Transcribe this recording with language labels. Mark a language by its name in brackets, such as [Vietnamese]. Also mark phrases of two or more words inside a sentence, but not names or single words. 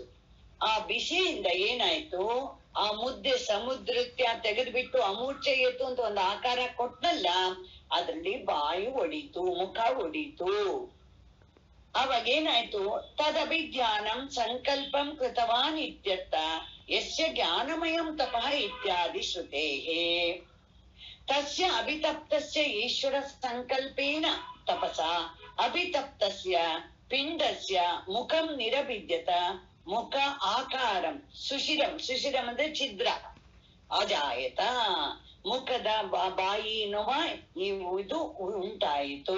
[Kannada] ಆ ಬಿಸಿಯಿಂದ ಏನಾಯ್ತು? ಆ ಮುದ್ದೆ ಸಮುದ್ರತ್ಯ ತೆಗೆದ್ಬಿಟ್ಟು ಅಮೂರ್ಛೆಯಿತು ಅಂತ ಒಂದು ಆಕಾರ ಕೊಟ್ಟನಲ್ಲ, ಅದ್ರಲ್ಲಿ ಬಾಯಿ ಒಡೀತು, ಮುಖ ಒಡೀತು. [Sanskrit] ಅವಾಗೇನಾಯ್ತು? ತದಭಿಜ್ಞಾನಂ ಸಂಕಲ್ಪಂ ಕೃತವಾನ್ ಇತ್ಯರ್ಥ ಯಸ್ಯ ಜ್ಞಾನಮಯಂ ತಪಃ ಇತ್ಯಾದಿ ಶ್ರುತೇಹೇ. ತಸ್ಯ ಅಭಿತಪ್ತಸ್ಯ ಈಶ್ವರ ಸಂಕಲ್ಪೇನ ತಪಸಾ ಅಭಿತಪ್ತಸ್ಯ ಪಿಂಡಸ್ಯ ಮುಖಂ ನಿರಭಿದ್ಯತ ಮುಖ ಆಕಾರಂ ಸುಶಿರಂ. [Kannada] ಸುಶಿರಂ ಅಂದ್ರೆ ಛಿದ್ರ. ಅಜಾಯತ ಮುಖದ ಬಾಯಿ ನೋವ ಇದು ಉಂಟಾಯಿತು.